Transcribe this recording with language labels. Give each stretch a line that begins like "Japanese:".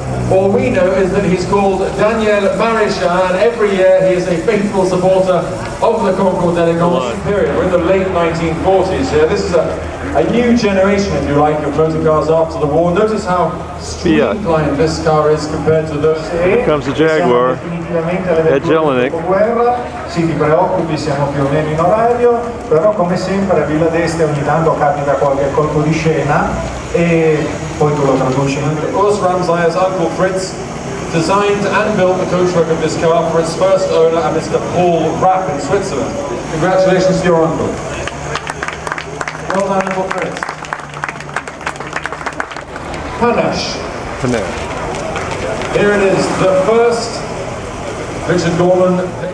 English: All we know is that he's called Daniel Maréchal, and every year he is a faithful supporter of the Concours d'Elegance period. We're in the late 1940s here. This is a new generation, if you like, of motor cars after the war. Notice how streamlined this car is compared to those. Here comes the Jaguar. Ed Jelinek.
Italian: Sì, ti preoccupi, siamo più o meno in orario, però come sempre a Villa d'Este ogni tanto capita qualche colpo di scena e poi tu lo traduci.
English: Urs Ramsayer's uncle Fritz designed and built the coachwork of this car for its first owner, and Mr. Paul Rapp in Switzerland. Congratulations to your uncle. Well done, Uncle Fritz. Panache. Here it is, the first Richard Gorman.